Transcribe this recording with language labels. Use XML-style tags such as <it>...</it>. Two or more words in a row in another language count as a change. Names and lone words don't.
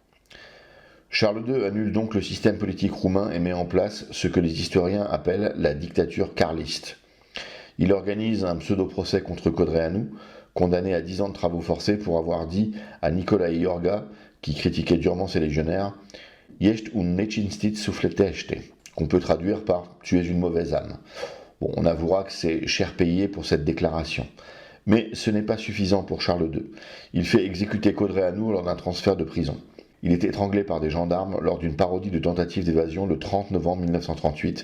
<fr>Charles II annule donc le système politique roumain et met en place ce que les historiens appellent la dictature carliste. Il organise un pseudo-procès contre Codreanu, condamné à 10 ans de travaux forcés pour avoir dit à Nicolae Iorga, qui critiquait durement ses légionnaires, «</fr> <ro>Ești un necinstit sufletește »,</ro> <fr>qu'on peut traduire par « Tu es une mauvaise âme ». Bon, on avouera que c'est cher payé pour cette déclaration. Mais ce n'est pas suffisant pour Charles II. Il fait exécuter Codreanu lors d'un transfert de prison. Il est étranglé par des gendarmes lors d'une parodie de tentative d'évasion le 30 novembre 1938.</fr>